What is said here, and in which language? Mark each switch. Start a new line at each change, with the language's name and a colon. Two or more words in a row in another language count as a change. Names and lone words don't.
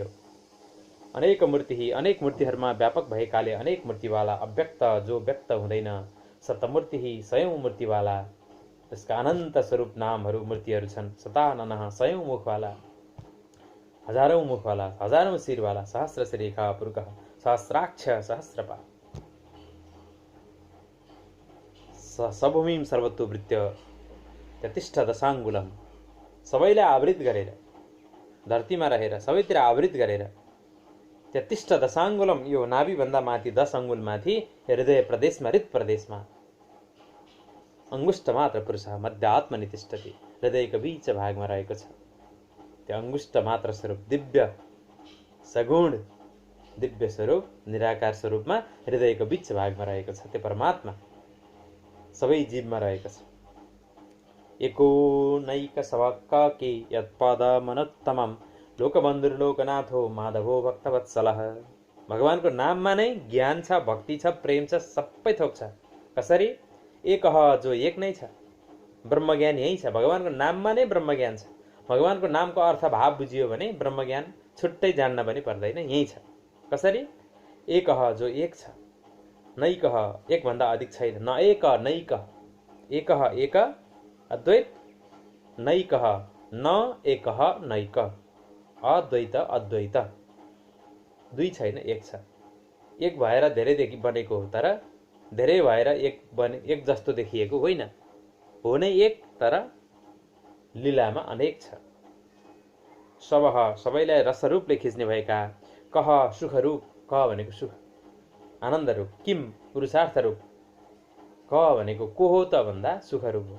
Nepali: अनेक मूर्ति, अनेक मूर्तिहरूमा व्यापक भएकाले अनेक मूर्तिवाला, अव्यक्त जो व्यक्त हुँदैन, शतमूर्ति सयौं मूर्तिवाला, त्यसका अनन्त स्वरूप नामहरू मूर्तिहरू छन्। शताननः सयौं मुखवाला, हजारौं मुखवाला, हजारौं शिरवाला,
Sanskrit: सहस्र शिरेखा पुरुष, सहस्राक्ष सहस्रपाद, सभूमिम सर्वतोवृत्य त्यतिष्ठ दशाङ्गुलम,
Nepali: सबैलाई आवृत गरेर, धरतीमा रहेर सबैतिर आवृत गरेर,
Sanskrit: त्यतिष्ठ दशाङ्गुलम,
Nepali: यो नाभिभन्दा माथि 10 अङ्गुल माथि हृदय प्रदेशमा, हृत प्रदेशमा,
Sanskrit: अङ्गुष्ठ मात्र पुरुष मध्यात्मनि तिष्ठति,
Nepali: हृदयको बीच भागमा रहेको छ। त्यो अङ्गुष्ठ मात्र स्वरूप दिव्य सगुण दिव्य स्वरूप निराकार स्वरूपमा हृदयको बीच भागमा रहेको छ। त्यो परमात्मा सबै जीवमा रहेको छ।
Sanskrit: एको नैक सबके यत्पद मनोत्तमम लोकबन्धुर्लोकनाथो माधवो भक्तवत्सलः।
Nepali: भगवानको नाममा नै ज्ञान छ, भक्ति छ, प्रेम छ, सबै थोक छ। कसरी? एकह जो एक नै छ, ब्रह्मज्ञान यही छ। भगवानको नाममा नै ब्रह्मज्ञान छ। भगवानको नामको अर्थ भाव बुझियो भने ब्रह्मज्ञान छुट्टै जान्न पनि पर्दैन, यही छ। कसरी? एकह जो एक छ, नैकह एकभन्दा अधिक छैन,
Sanskrit: न एक नैक, एकह एक अद्वैत, नैकः न एकः नैक, अद्वैत अद्वैत,
Nepali: दुई छैन एक छ। एक भएर धेरैदेखि बनेको हो, तर धेरै भएर एक जस्तो देखिएको होइन, हो नै एक तर लीलामा अनेक छ। सबह सबैलाई रसरूपले खिच्ने भएका, कह सुखरूप, क भनेको सुख आनन्द रूप, किम पुरुषार्थ रूप, क भनेको को हो त भन्दा सुखरूप हो।